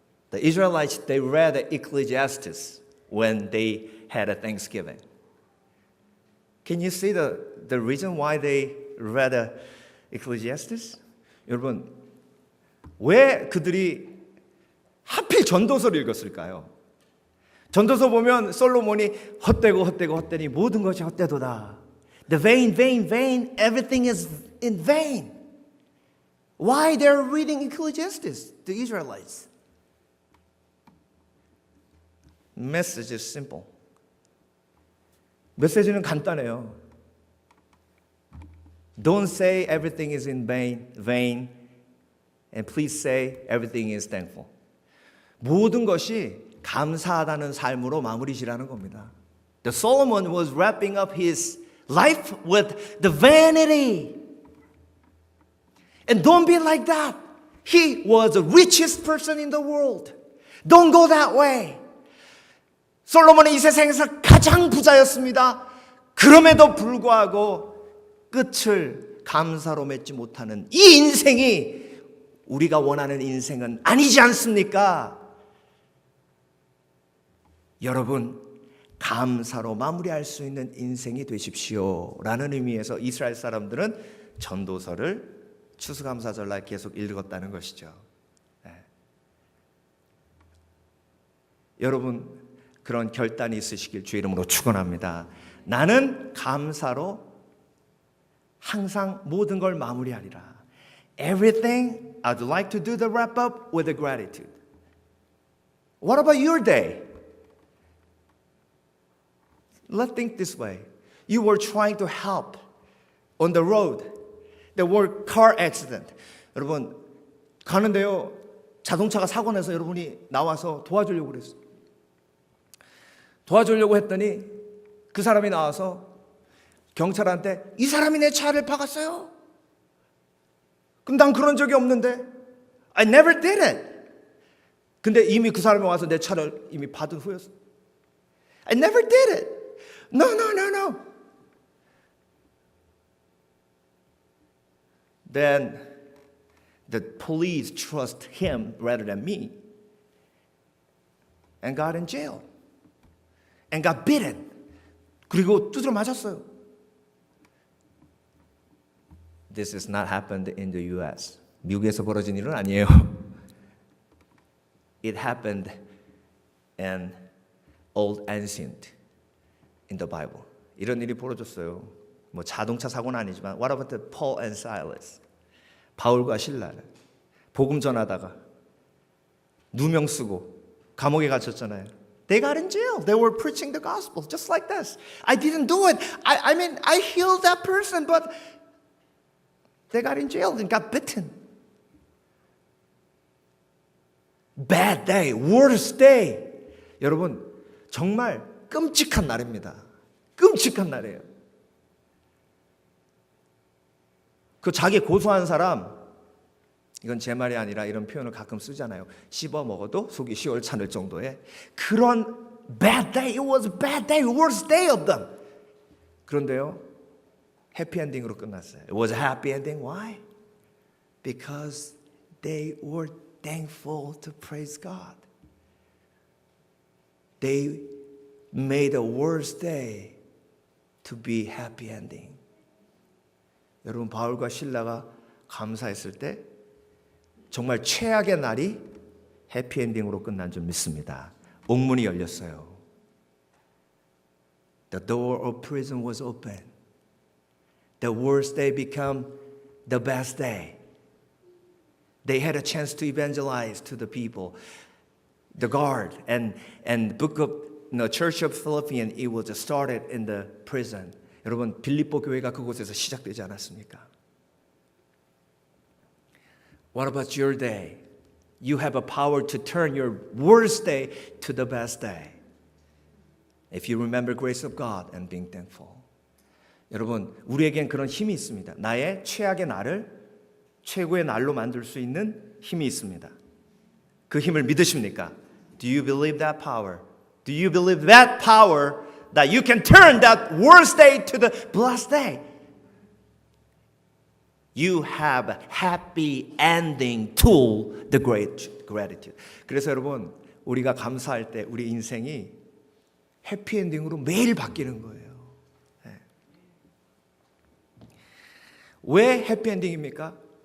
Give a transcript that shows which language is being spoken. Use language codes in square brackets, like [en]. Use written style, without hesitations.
[en] The Israelites, they read Ecclesiastes when they had a Thanksgiving. Can you see the reason why they read Ecclesiastes? [ko] 여러분, 왜 그들이 하필 전도서를 읽었을까요? 전도서 보면 솔로몬이 헛되니 모든 것이 헛되도다. [en] The vain, everything is in vain. Why they're reading Ecclesiastes, the Israelites? Message is simple. [ko] 메시지는 간단해요. [en] Don't say everything is in vain, and please say everything is thankful. [ko] 모든 것이 감사하다는 삶으로 마무리 지라는 겁니다. [en] The Solomon was wrapping up his life with the vanity. And don't be like that. He was the richest person in the world. Don't go that way. [ko] 솔로몬은 이 세상에서 가장 부자였습니다. 그럼에도 불구하고 끝을 감사로 맺지 못하는 이 인생이 우리가 원하는 인생은 아니지 않습니까? 여러분, 감사로 마무리할 수 있는 인생이 되십시오 라는 의미에서 이스라엘 사람들은 전도서를 추수감사절날 계속 읽었다는 것이죠. 네. 여러분, 그런 결단이 있으시길 주의 이름으로 축원합니다. 나는 감사로 항상 모든 걸 마무리하리라. [en] Everything I'd like to do the wrap up with a gratitude. What about your day? Let's think this way. You were trying to help on the road. There were car accident. [ko] 여러분 가는데요. 자동차가 사고 나서 여러분이 나와서 도와주려고 그랬어요. 도와주려고 했더니 그 사람이 나와서 경찰한테 이 사람이 내 차를 박았어요. 그럼 난 그런 적이 없는데 [en] I never did it. [ko] 근데 이미 그 사람이 와서 내 차를 이미 받은 후였어. [en] I never did it. No. Then the police trust him rather than me and got in jail and got beaten. [ko] 그리고 두드려 맞았어요. [en] This has not happened in the U.S. [ko] 미국에서 벌어진 일은 아니에요. [en] It happened in Old Ancient in the Bible. [ko] 이런 일이 벌어졌어요. 뭐 자동차 사고는 아니지만 [en] What about the Paul and Silas? [ko] 바울과 신라를 복음 전하다가 누명 쓰고 감옥에 갇혔잖아요. [en] They got in jail. They were preaching the gospel just like this. I didn't do it. I mean, I healed that person, but they got in jail and got bitten. Bad day, worst day. [ko] 여러분, 정말 끔찍한 날입니다. 끔찍한 날이에요. 그 자기 고소한 사람, 이건 제 말이 아니라 이런 표현을 가끔 쓰잖아요. 씹어 먹어도 속이 시원찮을 정도의 그런 [en] bad day. It was a bad day, worst day of them. [ko] 그런데요, 해피엔딩으로 끝났어요. [en] It was a happy ending. Why? Because they were thankful to praise God. They made a worst day to be happy ending. [ko] 여러분, 바울과 신라가 감사했을 때 정말 최악의 날이 해피엔딩으로 끝난 줄 믿습니다. 옥문이 열렸어요. [en] The door of prison was open. The worst day became the best day. They had a chance to evangelize to the people. The guard and book of the Church of Philippians, it was started in the prison. [ko] 여러분, 빌립보 교회가 그곳에서 시작되지 않았습니까? [en] What about your day? You have a power to turn your worst day to the best day. If you remember grace of God and being thankful. [ko] 여러분, 우리에겐 그런 힘이 있습니다. 나의 최악의 날을 최고의 날로 만들 수 있는 힘이 있습니다. 그 힘을 믿으십니까? [en] Do you believe that power? Do you believe that power that you can turn that worst day to the blessed day? You have a happy ending to the great gratitude. [ko] 그래서 여러분, 우리가 감사할 때 우리 인생이 해피엔딩으로 매일 바뀌는 거예요. 네. 왜 해피엔딩입니까?